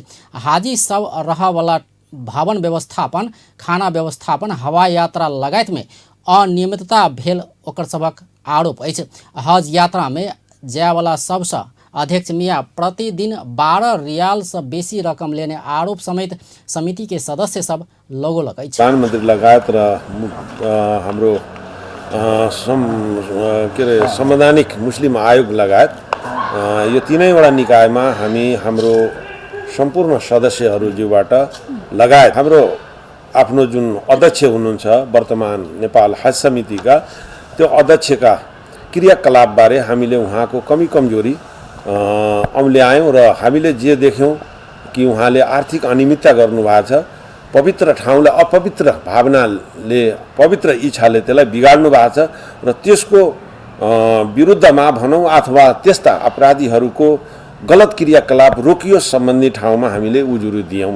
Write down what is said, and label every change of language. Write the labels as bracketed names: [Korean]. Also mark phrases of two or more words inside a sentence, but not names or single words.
[Maithili] हाजी सब रह वाला भवन व्यवस्थापन, खाना व्यवस्थापन, हवाई यात्रा लगायत में अनियमितता भेल ओकर सबक आरोप अछि। हज यात्रा में जाय वाला सबसे अध्यक्ष मियां प्रतिदिन 12 रियाल से बेसी रकम लेने आरोप समेत समिति के सदस्य सब लगौलक अछि। [Nepali] प्रधानमन्त्री लगायत र हाम्रो संवैधानिक मुस्लिम आयोग लगायत यो तीनैवटा निकायमा हामी हाम्रो सम्पूर्ण सदस्यहरूबाट लगायत हाम्रो आफ्नो जुन अध्यक्ष हुनुहुन्छ वर्तमान नेपाल हज समितिका, त्यो अध्यक्षका क्रियाकलापबारे हामीले उहाँको कमी कमजोरी औल्यायौँ र हामीले जे देख्यौँ कि उहाँले आर्थिक अनियमितता गर्नुभएको छ, पवित्र ठाउँलाई अपवित्र भावनाले, पवित्र इच्छाले त्यसलाई बिगाड्नु भएको छ र त्यसको विरुद्धमा भनौँ अथवा त्यस्ता अपराधीहरूको गलत क्रियाकलाप रोकियोस् सम्बन्धी ठाउँमा हामीले उजुरी दियौँ।